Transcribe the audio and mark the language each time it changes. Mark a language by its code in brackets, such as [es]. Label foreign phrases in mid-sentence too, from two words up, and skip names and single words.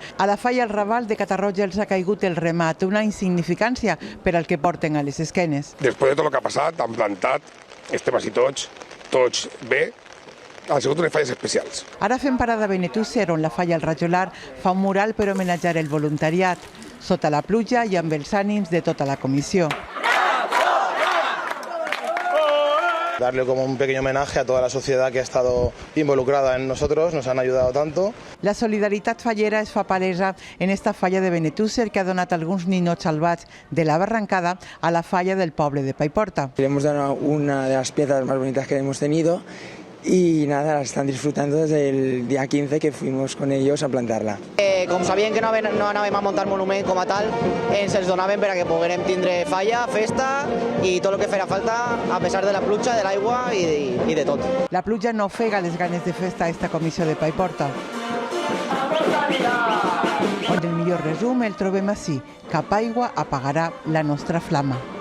[ca] A la falla al Raval de Catarroja els ha caigut el remat, una insignificància per al que porten a les esquenes. Després de tot el que ha passat, han plantat, estem així tots bé, han sigut unes falles especials. Ara fem parada a Benetússer, on la falla al Rajolar fa un mural per homenatjar el voluntariat, sota la pluja i amb els ànims de tota la comissió. [es] Darle como un pequeño homenaje a toda la sociedad que ha estado involucrada en nosotros, nos han ayudado tanto. [ca] La solidaritat fallera es fa palesa en esta falla de Benetússer, que ha donat alguns ninots salvats de la barrancada a la falla del poble de Paiporta. [es] Le hemos dado una de las piezas más bonitas que hemos tenido y nada, la están disfrutando desde el día 15 que fuimos con ellos a plantar-la. [ca] Com sabien que no anàvem a muntar monument com a tal, ens els donaven per a que poguérem tindre falla, festa i tot el que farà falta a pesar de la pluja, de l'aigua i de tot. La pluja no ofega les ganes de festa a esta comissió de Paiporta. On el millor resum el trobem així: cap aigua apagarà la nostra flama.